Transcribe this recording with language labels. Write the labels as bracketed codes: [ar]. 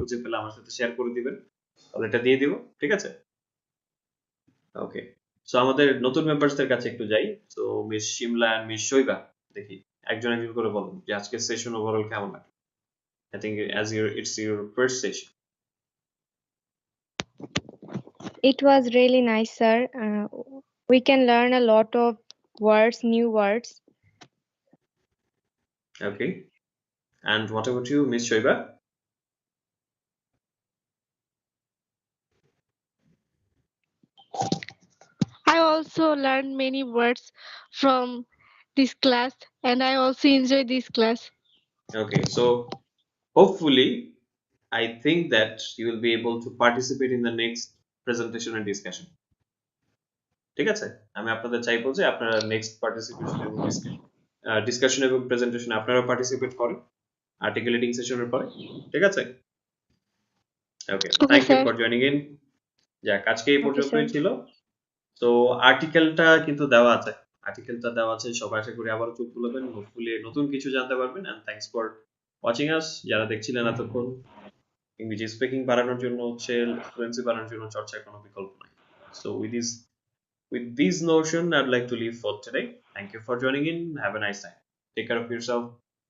[bn] খুঁজে পেলে আমার সাথে শেয়ার করে দিবেন, তাহলে এটা দিয়ে দিব। ঠিক আছে, ওকে। সো আমাদের নতুন মেম্বারসদের কাছে একটু যাই। So miss Shimla and miss শৈবা, দেখি একজন একজন করে বলুন যে আজকের সেশন ওভারঅল কেমন লাগে। [en] I think as it's your first session. It was really nice, sir. We can learn a lot of words, new words. Okay, and what about you miss Shaiba? I also learned many words from this class and I also enjoy this class. Okay, so hopefully I think that you will be able to participate in the next presentation and discussion. [bn] ঠিক আছে, আমি আপনাদের চাইবো যে আপনারা next participation এবং discussion এবং presentation আপনারা পার্টিসিপেট করেন আর্টিকেল রিডিং সেশনের পরে। ঠিক আছে, ওকে, [en] Okay, thank you sir. For joining in. [bn] যাক, আজকে এই [en] Okay, sir. [bn] পর্যন্তই ছিল। তো আর্টিকেলটা কিন্তু দেওয়া আছে, সবাই আশা করি আবারও চোখ খুলবেন, হোপফুলি নতুন কিছু জানতে পারবেন। [en] And thanks for watching us. [bn] যারা দেখছিলেন এতক্ষণ, ইংরেজি স্পিকিং বাড়ানোর জন্য হচ্ছে, ফ্লুয়েন্সি বাড়ানোর জন্য চর্চার কোনো বিকল্প নাই। [en] So with this notion, I'd like to leave for today. Thank you for joining in. Have a nice time. Take care of yourself.